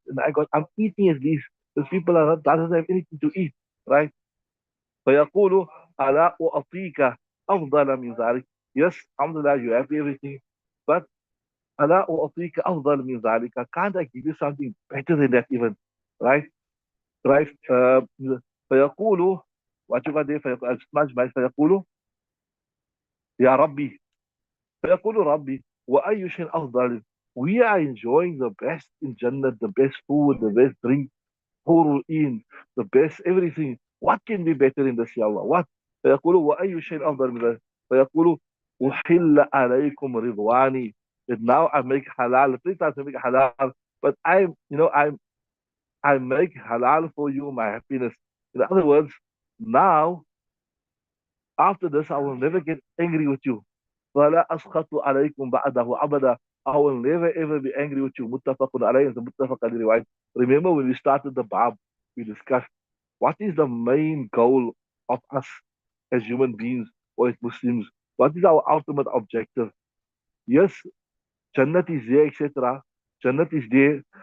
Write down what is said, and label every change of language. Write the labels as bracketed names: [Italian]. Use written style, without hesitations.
[English] And I'm eating at least. Those people doesn't have anything to eat. Right? [Arabic] فَيَقُولُ أَلَا أُعْطِيكَ أَفْضَلَ مِنْ ذَلِكَ. [English] Yes, alhamdulillah, you have everything. But [Arabic] ألا أعطيك أفضل من ذلك. [English] Can't I give you something better than that even? Right? Right? [Arabic] فيقول وأشوف هذه فيقول يا ربي. فيقول ربي وأي شيء أفضل. [English] We are enjoying the best in Jannah, the best food, the best drink, حور in, the best everything. What can be better in this, يا Allah? What? [Arabic] فيقول وأي شيء أفضل من ذلك. فيقول أحل عليكم رضواني. [English] That now I make halal. Three times I make halal, but I make halal for you my happiness. In other words, now after this I will never get angry with you. [Arabic] فلا أسخط عليكم بعده أبدا. [English] I will never ever be angry with you. [Arabic] متفق عليه. متفق عليه رواية. [English] Remember when we started the Bab, we discussed what is the main goal of us as human beings or as Muslims? What is our ultimate objective? Yes, Jannat is there, etc. Jannat is there.